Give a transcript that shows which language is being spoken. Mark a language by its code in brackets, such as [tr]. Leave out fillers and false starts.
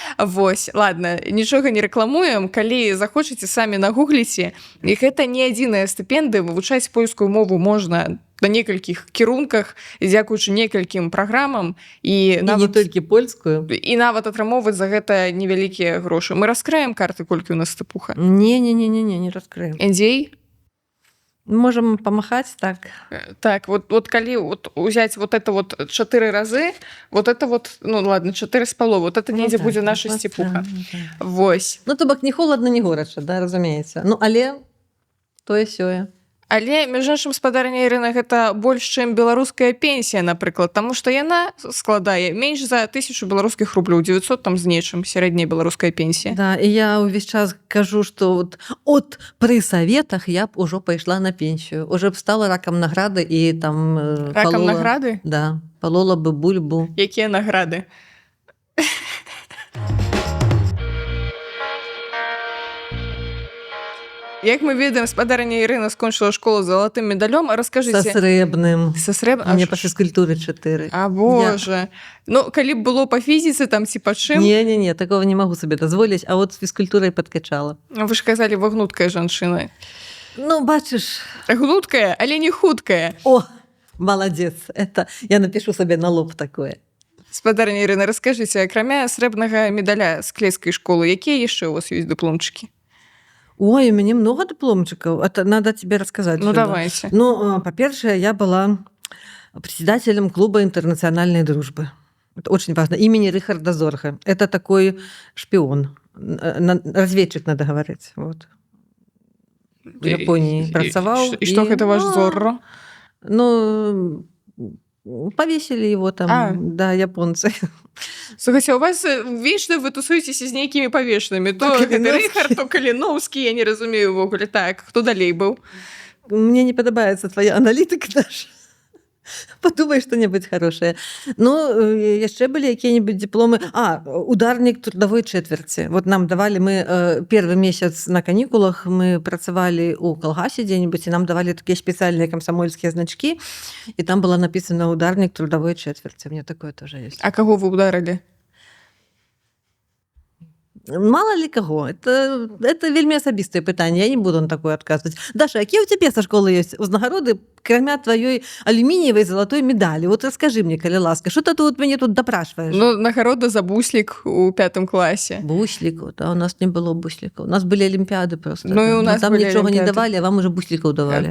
[be] Вось, ладно, нічога не рэкламуем, калі захочаце, самі нагугліце. І гэта не адзіная стыпендыя, вывучаць польскую мову можна на некалькіх кірунках, дзякуючы некалькім праграмам, і нават не толькі польскую, і нават атрымоўваць за гэта невялікія грошы. Мы раскрыем карты, колькі у нас стыпуха? Не раскрыем. Індзей? Можам памахаць, так. [ru] Так, вот калі узяць вот это вот 4 разы, вот это вот, ну ладно, 4,5, вот это недзе будзе наша степуха. [be] Вось. Ну, то бок не холадна, не горача, да, разумееце. Ну, але тое-сёе. Але, між іншым, спадарня Ірына, гэта больш, чым беларуская пенсія, напрыклад, таму што яна складае менш за 1000 беларускіх рублёў, 900 там з нечым, сярэдняя беларуская пенсія. Да, і я ўвесь час кажу, што от пры саветах я б ужо пайшла на пенсію. [ru] Уже б стала ракам награды і там ракам награды? [be] Да, палола бы бульбу. Якія награды? Як мы ведаем, спадарня Ірына скончыла школу з залатым медалём. Раскажыце. Са срэбным. Са срэбным? Мне па фізкультуры 4. А, боже. Ну, калі б было па фізіцы, там ці па чым? Не, такого не магу сабе дазволіць, а от з фізкультурай падкачала. Вы ж казалі, вы гнуткая жанчына. Ну, бачыш. Гнуткая, але не хуткая. О, маладзец. [ru] Это я напишу сабе на лоб такое. [be] Спадарня Ірына, раскажыце, акрамя срэбнага медаля з клецкай школы, якія яшчэ у вас ёсць дыпломчыкі? [ru] Ой, у меня много дипломчиков. Это надо тебе рассказать. Ну, давайте. Ну, по-перше, я была председателем клуба интернациональной дружбы. Это очень важно. Имени Рихарда Зорга. Это такой шпион. Разведчик, надо говорить. Вот. В Японии працаваў. И что это ваш Зорро? Ну, повесили его там, да, японцы. Слухайте, у вас вечно вы тусуетеся [be] з нейкімі павешанымі. То гэта Рыхард, то Каліноўскі, я не разумею ўвогуле. Так, хто далей быў? Мне не падабаецца твоя аналітыка, Даша. [ru] Подумай что-нибудь хорошее. [be] Ну, яшчэ былі якія-нибудь дипломы. [ru] Ударнік трудовой четверти. Вот нам давали, мы первый месяц на каникулах, [be] мы працавалі у калгасе [ru] дзе-нибудь, і нам давали такія спецыяльныя камсамольскія значки, і там было написано ударнік трудовой четверти. У меня такое тоже есть. А кого вы ударили? Мало ли кого. [be] Это вельмі асабістае пытанне. Я не буду на такое адказваць. Даша, якія у цябе са школы ёсць узнагароды, [ru] кроме твоей [be] алюмініевай золотой медали? [ru] Вот расскажи мне, [be] калі ласка, [ru] что ты тут мяне тут допрашиваешь? Ну, нагорода за буслик у 5 классе. Бусликов, да, у нас не было бусликов. У нас были олимпиады просто. Ну, да. И у нас там были ничего олимпиады. Не давали, а вам уже бусликов давали.